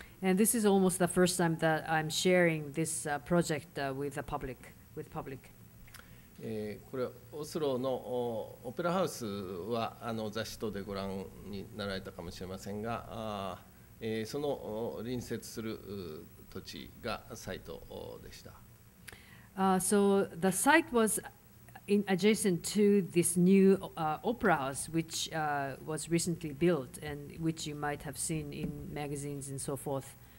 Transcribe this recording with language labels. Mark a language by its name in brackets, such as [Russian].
[English] And this is almost the first time that I'm sharing this project with the public. [Japanese] これオスロのオペラハウスは雑誌等でご覧になられたかもしれませんが、その隣接する土地がサイトでした。 [English] So the site was adjacent to this new opera house, which was recently built and which you might have seen in magazines and so forth.